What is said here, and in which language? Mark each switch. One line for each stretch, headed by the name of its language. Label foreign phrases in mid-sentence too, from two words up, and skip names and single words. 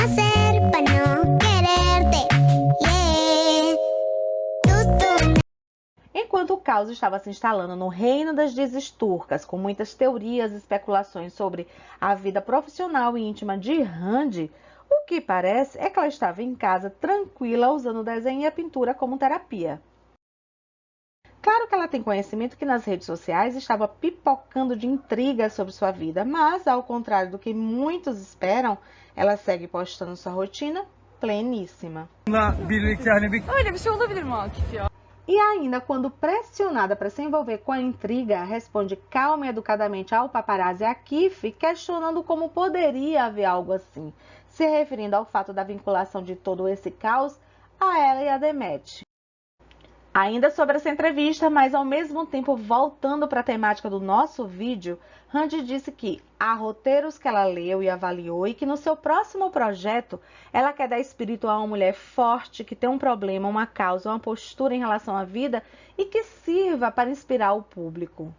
Portuguese: Enquanto o caos estava se instalando no reino das desesturcas, com muitas teorias e especulações sobre a vida profissional e íntima de Randy, o que parece é que ela estava em casa tranquila usando o desenho e a pintura como terapia. Claro que ela tem conhecimento que nas redes sociais estava pipocando de intrigas sobre sua vida, mas, ao contrário do que muitos esperam, ela segue postando sua rotina pleníssima.
Turkish: Öyle bir şey olabilir mi Akif ya?
Portuguese: E ainda, quando pressionada para se envolver com a intriga, responde calma e educadamente ao paparazzi Akif, questionando como poderia haver algo assim, se referindo ao fato da vinculação de todo esse caos a ela e a Demet. Ainda sobre essa entrevista, mas ao mesmo tempo voltando para a temática do nosso vídeo, Randy disse que há roteiros que ela leu e avaliou e que no seu próximo projeto ela quer dar espírito a uma mulher forte que tem um problema, uma causa, uma postura em relação à vida e que sirva para inspirar o público.